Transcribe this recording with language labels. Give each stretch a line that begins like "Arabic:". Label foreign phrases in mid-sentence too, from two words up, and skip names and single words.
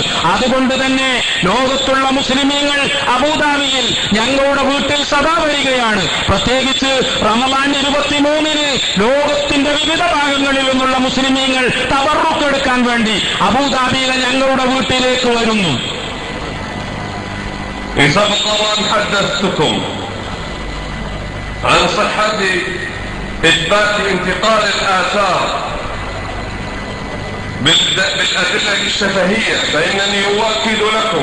Malayalam: അതുകൊണ്ട് തന്നെ ലോകത്തുള്ള മുസ്ലിമീങ്ങൾ അബൂദാബിയിൽ ഞങ്ങളുടെ വീട്ടിൽ സദാ വരികയാണ്. പ്രത്യേകിച്ച് റമളാൻ 23-ന് ലോകത്തിന്റെ വിവിധ ഭാഗങ്ങളിൽ നിന്നുള്ള മുസ്ലിമീങ്ങൾ തബറുക്ക് എടുക്കാൻ വേണ്ടി അബൂദാബിയിലെ ഞങ്ങളുടെ വീട്ടിലേക്ക് വരുന്നു.
Arabic: سبق وأن حدثتكم عن صحة إثبات انتقال الآثار بالأدلة الشفهية، فإنني أؤكد لكم